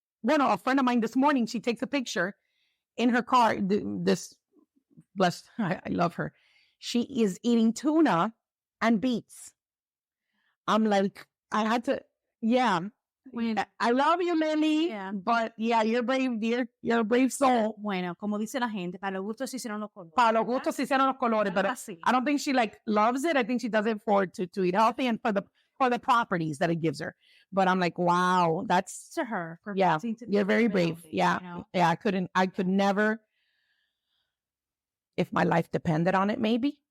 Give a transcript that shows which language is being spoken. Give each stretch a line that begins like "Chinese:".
English: Well, a friend of mine this morning, she takes a picture in her car. This blessed, I love her. She is eating tuna and beets. I'm like, I had to, yeah. I love you, Lily. Yeah. But yeah, you're brave, dear. You're a brave soul.
Spanish: Bueno, como dice la gente, para los gustos se hicieron los colores. Para los gustos se hicieron los colores,
English: but I don't think she like loves it. I think she does it to eat healthy and for the properties that it gives her. But I'm like, wow, that's to her. Yeah, you're very brave. Healthy, yeah, you know? Yeah. I could never, if my life depended on it, maybe.